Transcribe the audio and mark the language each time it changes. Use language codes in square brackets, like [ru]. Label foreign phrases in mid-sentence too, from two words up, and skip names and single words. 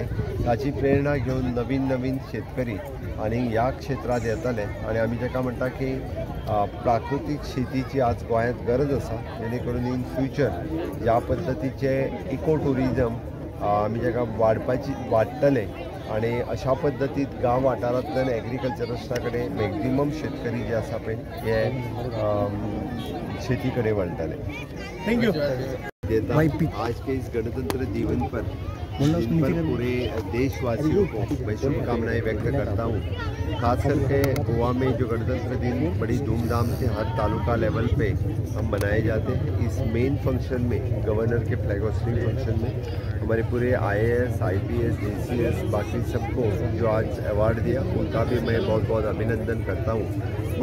[kok] ताची प्रेरणा घेवन नवीन नवीन शेतकरी आनी ह्या क्षेत्रांत येतले आनी आमी जेका म्हणटा की प्राकृतीक शेतीची आज गोंयांत गरज आसा जेणे करून [en] in future [kok] ह्या पद्दतीचे [en] eco tourism [kok] आमी जेका वाडटले आणि अशा पद्धतीत गांव वाठारांतल्यान एग्रीकल्चरिस्टा कडेन मॅक्झिमम शेतकरी जे आसा पळय हे शेती कडेन वळटले. थँक्यू. [hi] आज के इस गणतंत्र दिवस पर पूरे देशवासियों को मैं शुभकामनाएं व्यक्त करता हूँ. खास करके गोवा में जो गणतंत्र दिन बड़ी धूमधाम से हर तालुका लेवल पे हम मनाए जाते हैं. इस [en] main function [hi] में गवर्नर के [en] flag hoisting function [hi] में हमारे पूरे IAS, IPS, JCS बाकी सबको जो आज अवार्ड दिया उनका भी मैं बहुत बहुत अभिनंदन करता हूँ.